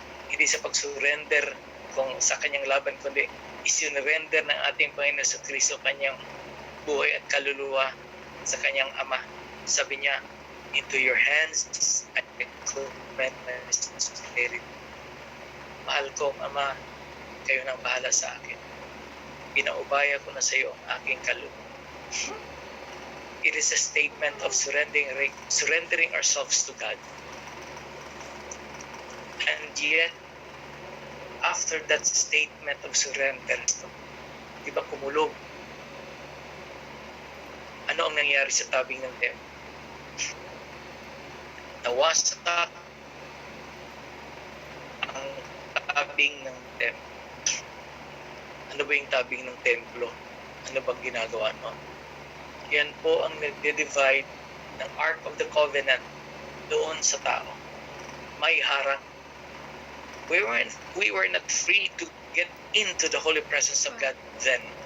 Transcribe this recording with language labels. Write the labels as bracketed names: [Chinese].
[Filipino] Hindi sa pag-surrender kung sa kanyang laban, kundi isinurrender ng ating Panginoon sa Kristo kanyang buhay at kaluluwa sa kanyang Ama. Sabi niya, [English] into your hands I commit my spirit. [Filipino] Mahal kong Ama, kayo nang bahala sa akin. Pinaubaya ko na sa iyo ang aking kaluluwa. [English] It is a statement of surrendering ourselves to God. And yet, after that statement of surrender, [Filipino] di ba kumulog? Ano ang nangyari sa tabing ng templo? Nawasak ang tabing ng templo. Ano ba yung tabing ng templo? Ano bang ginagawa noon? Yan po ang nagde-divide ng Ark of the Covenant doon sa tao. May harang. [English] We were not free to get into the holy presence of God then.